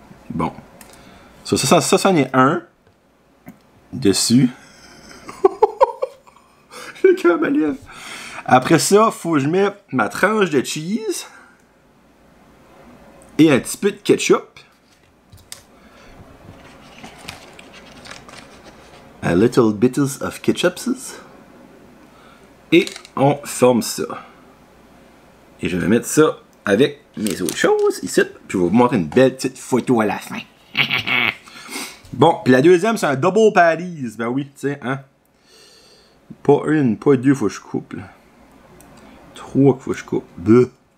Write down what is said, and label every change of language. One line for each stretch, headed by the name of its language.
French: Bon. Ça en est un. Dessus. J'ai le cœur à ma lèvre. Après ça, faut que je mette ma tranche de cheese. Et un petit peu de ketchup.
English: A little bit of ketchups.
French: Et on forme ça. Et je vais mettre ça avec mes autres choses ici. Puis je vais vous montrer une belle petite photo à la fin. Bon, puis la deuxième, c'est un double patties. Ben oui, tu sais, hein. Pas une, pas deux, faut que je coupe. Là. 3 qu'il faut que je coupe. 2.